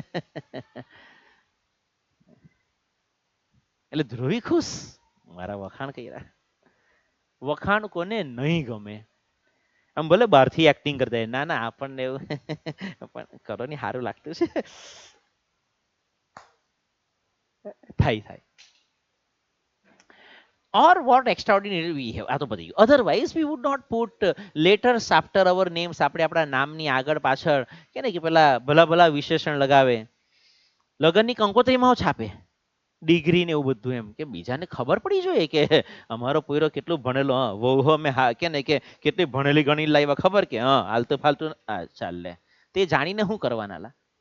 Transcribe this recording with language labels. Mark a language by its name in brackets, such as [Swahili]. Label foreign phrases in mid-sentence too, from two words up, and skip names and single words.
[Gujarati] એટલે ધ્રુવી ખુશ, મારા વખાણ કર્યા. વખાણ કોને નહીં ગમે, આમ ભલે બહારથી એક્ટિંગ કરતા ના ના આપણને એવું પણ કરો ને સારું લાગતું છે. થાય. [English] Or what extraordinary we have, [Gujarati] આ તો પતી ગયું. [English] Otherwise we would not put letters after our names. [Gujarati] આપણે આપણા નામની આગળ પાછળ કે ને કે પેલા ભલા ભલા વિશેષણ લગાવે, લગ્નની કંકોત્રીમાં છાપે ડિગ્રી ને એવું બધું, એમ કે બીજાને ખબર પડી જોઈએ કે અમારો પોયરો કેટલું ભણેલો, હા વહુ અમે હા કે ને કે કેટલી ભણેલી ગણી લાવ્યા ખબર કે હા હાલતું ફાલતું ચાલ લે, તે જાણીને શું કરવાના લા.